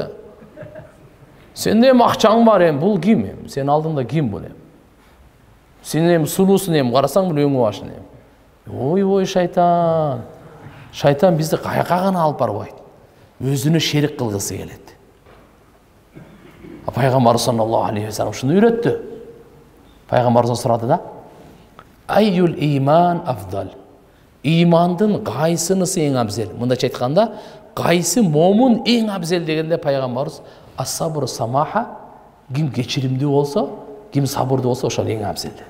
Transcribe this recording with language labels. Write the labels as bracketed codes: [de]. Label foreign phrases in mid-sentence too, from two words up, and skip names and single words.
[ky] Сен акчаң бар, бул ким? Сен алдыңда ким бул? Сен сулуусун, карасаң бул өңү башын. Ой, шайтан. Шайтан бизди каяка гана алып барбайт. Өзүнө шерик кылгысы келет. Пайгамбар [ar] صلى الله عليه وسلم [ky] ушуну үйрөттү. Пайгамбардан сурады да. [ar] أي الإيمان أفضل. [ky] Имандын кайсынысы эң абзел? Мындайча айтканда, кайсы момун эң абзел дегенде пайгамбарыбыз [ar] الصبر سماحة, [ky] ким кечиримдүү болсо, ким сабырдуу болсо, ошол эң абзел деди.